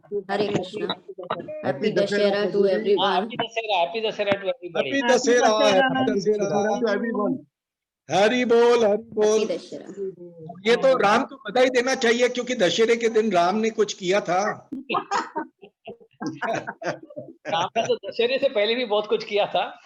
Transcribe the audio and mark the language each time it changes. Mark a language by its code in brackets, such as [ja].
[en] Hare Krishna. Happy Dussehra to everyone. Happy Dussehra. Happy Dussehra to everybody. Happy Dussehra. Happy Dussehra to everyone. [hi] Hari बोल, हरि बोल। [en] Happy Dussehra. [hi] ये तो राम को बधाई देना चाहिए क्योंकि दशहरे के दिन राम ने कुछ किया था। राम ने तो दशहरे से पहले भी बहुत कुछ किया था।